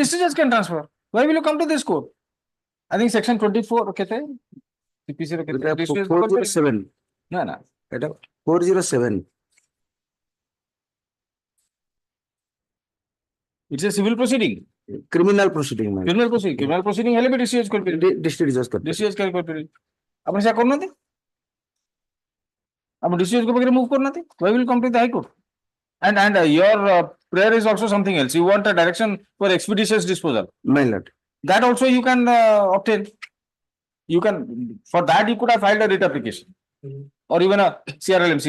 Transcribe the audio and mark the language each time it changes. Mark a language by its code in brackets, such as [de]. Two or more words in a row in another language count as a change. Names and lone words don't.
[en] district judge can transfer. Why will you come to this court? I think section 24, okay, CPC, okay, district judge- 407. No. 407. It's a civil proceeding. Criminal proceeding, my lord. Criminal proceeding [or] ହେଲେ ବି [en] district judge [or] କରିପାରିବେ. [en] District judge [hi] करते हैं. [en] district judge [or] କରିପାରିବେ. ଆପଣ ସେୟା କରୁନାହାନ୍ତି? ଆପଣ [en] district judge [or] ପାଖରେ move କରୁନାହାନ୍ତି? [en] Why will you come to the High Court? And your prayer is also something else. You want a direction for expeditious disposal. My lord. That also you can obtain. You can, for that you could have filed a writ application. Or even a CRLMC.